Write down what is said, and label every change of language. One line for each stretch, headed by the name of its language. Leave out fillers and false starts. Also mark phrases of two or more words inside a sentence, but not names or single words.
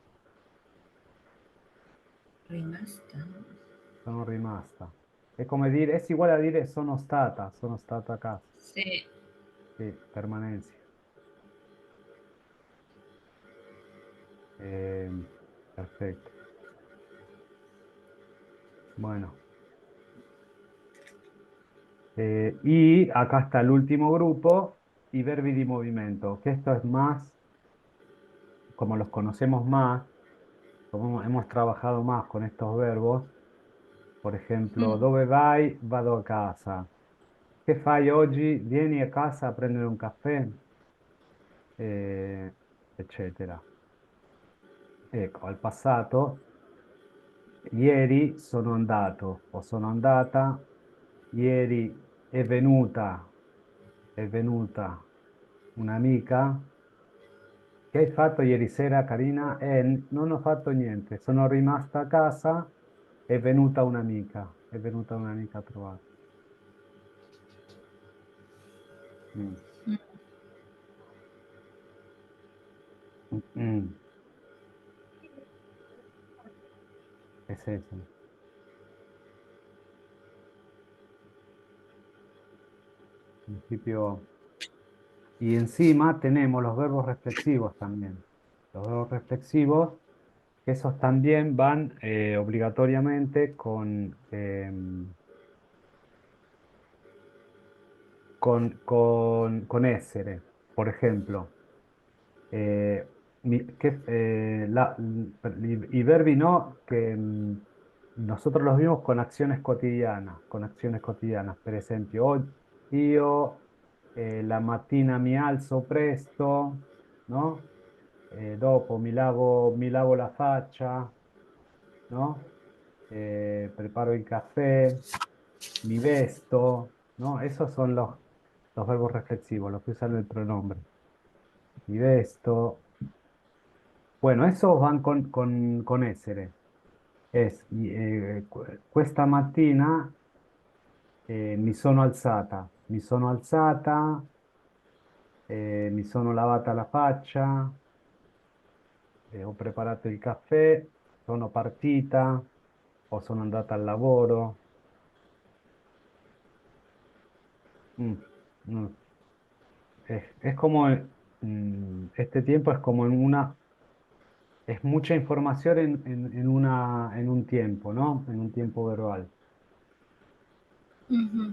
Italian: Rimasta. sono rimasta. È come dire, è uguale a dire sono stata a casa.
Spanish: Sí.
Italian: Sì,
Spanish: permanencia. Eh, Perfecto. Bueno. Y acá está el último grupo, y
Italian: verbi di movimiento,
Spanish: que esto es más, como los conocemos más, como hemos trabajado más con estos verbos. Por ejemplo, Mm,
Italian: dove vai? Vado a casa. Che fai oggi? Vieni a casa a prendere un caffè, eccetera. Ecco, al passato, ieri sono andato o sono andata, ieri è venuta un'amica. Che hai fatto ieri sera, Carina? Non ho fatto niente, sono rimasta a casa, è venuta un'amica a trovare. Mm. mm. Mm.
Spanish: Es eso. En principio. Y encima tenemos los verbos reflexivos también. Los verbos reflexivos, esos también van obligatoriamente con essere. Por ejemplo, eh,
Italian: i verbi
Spanish: no, que nosotros los vimos con acciones cotidianas, con acciones cotidianas.
Italian: Per esempio, io la mattina mi alzo presto, ¿no? Dopo mi lavo la faccia, ¿no? Preparo il caffè, mi vesto,
Spanish: ¿no? Esos son los verbos reflexivos, los que usan el pronombre.
Italian: Mi vesto.
Spanish: Bueno, esos van con essere.
Italian: Questa mattina mi sono alzata, mi sono lavata la faccia, ho preparato il caffè, sono partita o sono andata al lavoro. Mm, mm.
Spanish: Es como, este tiempo es como es mucha información en un tiempo, ¿no? En un tiempo verbal. Ujú.